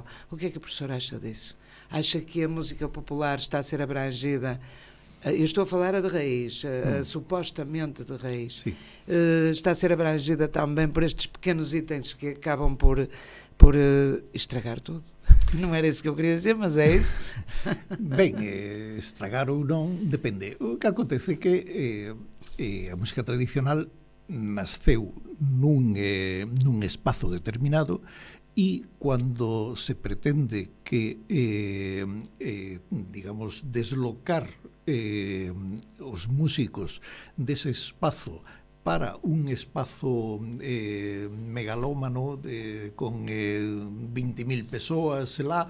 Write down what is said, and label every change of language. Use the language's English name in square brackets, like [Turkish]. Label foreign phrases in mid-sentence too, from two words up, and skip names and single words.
[Portuguese] O que é que o professor acha disso? Acha que a música popular está a ser abrangida? Eu estou a falar de raiz, supostamente de raiz. Está a ser abrangida também por estes pequenos itens que acabam por estragar tudo. Non era isso que eu queria dizer, mas é isso. [Galician] Ben, estragar ou non depende. O que acontece é que a música tradicional nasceu nun espazo determinado e cando se pretende que digamos deslocar os músicos dese espazo para un espazo megalómano con 20.000 persoas lá.